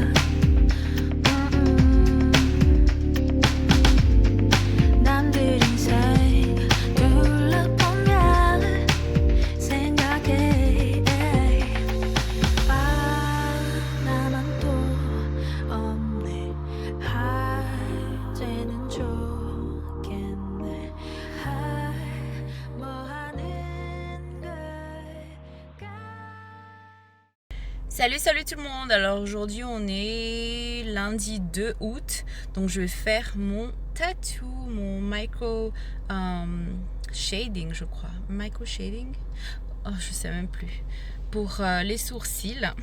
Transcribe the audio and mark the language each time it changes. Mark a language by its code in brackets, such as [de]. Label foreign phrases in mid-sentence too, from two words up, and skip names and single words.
[ko] 남들 인생 둘러보면 생각해 나만 또 없네 이제는 좋겠네 뭐 하는 [fr] Salut tout le monde. Alors aujourd'hui on est lundi 2 août, donc je vais faire mon tattoo, mon micro shading je crois, micro shading, je sais même plus, pour les sourcils.